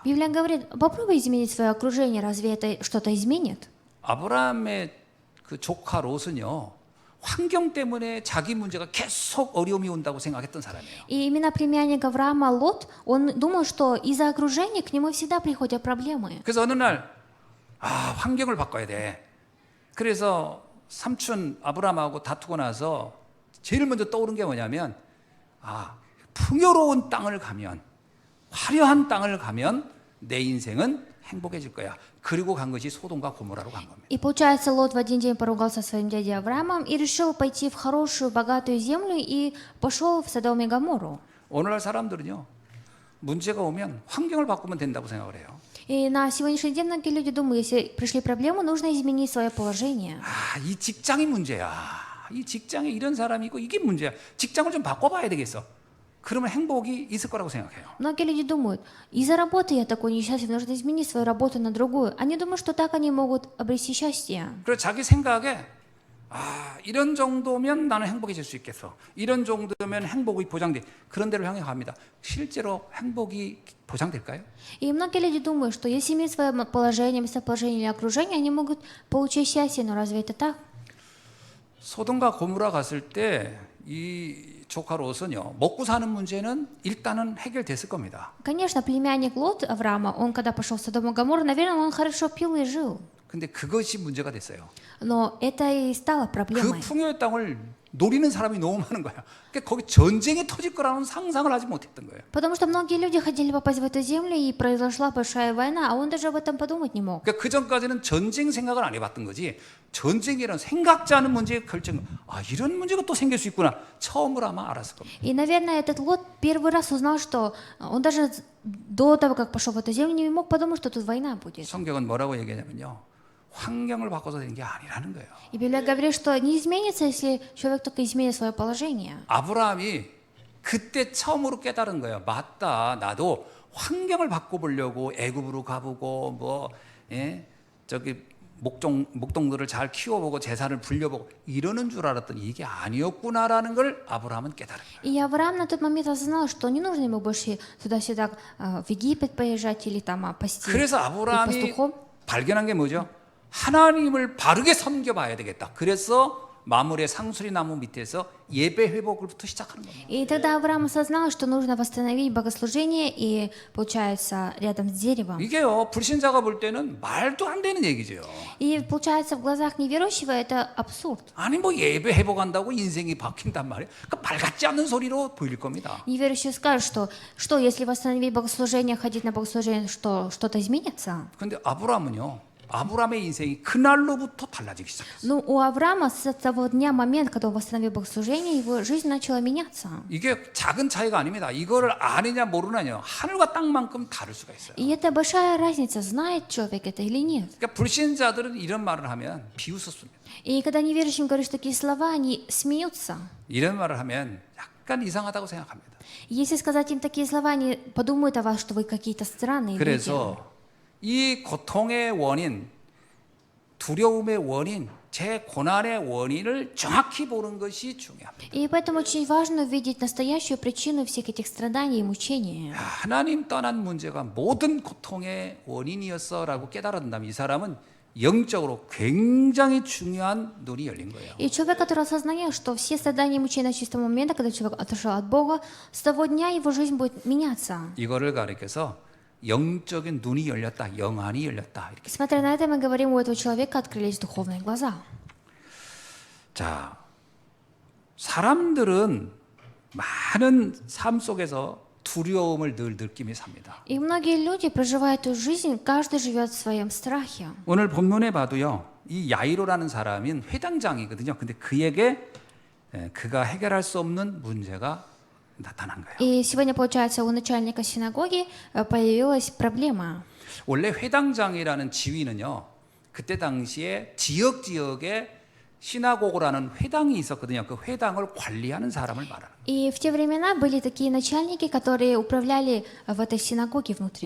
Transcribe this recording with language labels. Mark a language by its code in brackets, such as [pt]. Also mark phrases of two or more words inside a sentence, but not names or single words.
[ru] Библия говорит: попробуй изменить свое окружение, разве это что-то изменит? [ko] 아브라함의 그 조카 롯은요, 환경 때문에 자기 문제가 계속 어려움이 온다고 생각했던 사람이에요. [ru] И именно племянник Авраама Лот, он думал, что из-за окружения к нему всегда приходят проблемы. [ko] 그래서 어느 날 환경을 바꿔야 돼. 그래서 삼촌 아브라함하고 다투고 나서 제일 먼저 떠오른 게 뭐냐면 풍요로운 땅을 가면, 화려한 땅을 가면 내 인생은 행복해질 거야. 그리고 간 것이 소돔과 고모라로 간 겁니다. [ru] И получается, Лот в один день поругался со своим дядей Авраамом и решил пойти в хорошую, богатую землю и пошел в Содом и Гоморру. [ko] 오늘날 사람들은요, 문제가 오면 환경을 바꾸면 된다고 생각을 해요. [ru] И на сегодняшний день многие люди думают, если пришли проблемы, нужно изменить свое положение. [ko] 이 직장이 문제야. 이 직장에 이런 사람이 있고 이게 문제야. 직장을 좀 바꿔봐야 되겠어. 그러면 행복이 있을 거라고 생각해요. [ru] Многие люди думают: из-за работы я такой несчастлив, нужно изменить свою работу на другую. Они думают, что так они могут обрести счастье. [ko] 그래서 자기 생각에 이런 정도면 나는 행복해질 수 있겠어. 이런 정도면 행복이 보장돼. 그런 데로 향해 갑니다. 실제로 행복이 보장될까요? [ru] И многие люди думают, что если иметь свое положение, местоположение или окружение, они могут получить счастье. Но разве это так? [ko] 소돔과 고모라 갔을 때 이 조카 롯은요, 먹고 사는 문제는 일단은 해결됐을 겁니다. [ru] Конечно, племянник Лот Авраама, он когда пошел в Содом и Гоморру, наверное, он хорошо пил и жил. [ko] 근데 그것이 문제가 됐어요. [ru] Но это и стало [ko] 그 [ru] проблемой. [ko] 풍요의 땅을 노리는 사람이 너무 많은 거야. 그러니까 거기 전쟁이 터질 거라는 상상을 하지 못했던 거예요. [ru] Потому что многие люди хотели попасть в эту землю, и произошла большая война, а он даже об этом подумать не мог. [ko] 그러니까 그 전까지는 전쟁 생각을 안 해봤던 거지. 전쟁이란 생각지 않은 문제의 결정. 이런 문제가 또 생길 수 있구나. 처음으로 아마 알았을 겁니다. [ru] И, наверное, этот Лот первый раз узнал, что он даже до того, как пошел в эту землю, не мог подумать, что тут война будет. [ko] 성경은 뭐라고 얘기하냐면요, 환경을 바꿔서 되는 게 아니라는 거예요. [ru] И Библия говорит, что не изменится, если человек только изменит свое положение. [ko] 아브라함이 그때 처음으로 깨달은 거예요. 맞다, 나도 환경을 바꿔보려고 애굽으로 가보고 저기 목동들을 잘 키워보고 재산을 불려보고 이러는 줄 알았더니 이게 아니었구나라는 걸 아브라함은 깨달은 거예요. [ru] И Авраам на тот момент осознал, что не нужно ему больше туда-сюда в Египет поезжать или там пасти [ko] 그래서 [ru] быть [ko] 아브라함이 [ru] пастухом. [ko] 발견한 게 뭐죠? 하나님을 바르게 섬겨봐야 되겠다. 그래서 마물의 상수리 나무 밑에서 예배 회복을부터 시작하는 겁니다. [ru] И тогда Авраам осознал, что нужно восстановить богослужение, и получается рядом с деревом. [ko] 이게요, 불신자가 볼 때는 말도 안 되는 얘기죠. [ru] И получается в глазах неверующего это абсурд. [ko] 아니 뭐 예배 회복한다고 인생이 바뀐단 말이에요. 그러니까 말 같지 않는 소리로 보일 겁니다. [ru] Неверующий скажет, что если восстановить богослужение, ходить на богослужение, что что-то изменится? [ko] 근데 아브라함의 인생이 그날로부터 달라지기 시작했어요. [ru] Ну, у Авраама с того дня, момент, когда он восстановил богослужение, его жизнь начала меняться. [ko] 이게 작은 차이가 아닙니다. 이거를 아느냐 모르느냐 하늘과 땅만큼 다를 수가 있어요. [ru] И это большая разница, знает человек это или нет. [ko] 그러니까 불신자들은 이런 말을 하면 비웃었습니다. [ru] И когда неверующим говоришь такие слова, они смеются. [ko] 이런 말을 하면 약간 이상하다고 생각합니다. [ru] Если сказать им такие слова, они подумают о вас, что вы какие-то странные люди. [ko] 그래서 이 고통의 원인, 두려움의 원인, 제 고난의 원인을 정확히 보는 것이 중요합니다. [ru] И поэтому очень важно увидеть настоящую причину всех этих страданий и мучений. [ko] 하나님 떠난 문제가 모든 고통의 원인이었어라고 깨달았다면 이 사람은 영적으로 굉장히 중요한 눈이 열린 거예요. [ru] И человек, который осознает, что все страдания и мучения с чистого момента, когда человек отошел от Бога, с того дня его жизнь будет меняться. [ko] 이거를 가리켜서 영적인 눈이 열렸다, 영안이 열렸다. 이렇게. [ru] Смотря на это, мы говорим, у этого человека открылись духовные глаза. [ko] 자, 사람들은 많은 삶 속에서 두려움을 늘 느끼며 삽니다. [ru] И многие люди проживают эту жизнь, каждый живет в своем страхе. [ko] 오늘 본문에 봐도요, 이 야이로라는 사람은 회당장이거든요. 근데 그에게 그가 해결할 수 없는 문제가 나타난 거예요. [ru] И сегодня, получается, у начальника синагоги появилась проблема. [ko] 원래 회당장이라는 지위는요, 그때 당시에 지역에 시나고그라는 회당이 있었거든요. 그 회당을 관리하는 사람을 말하는 거예요. [ru] И в те времена были такие начальники, которые управляли в этой синагоге внутри.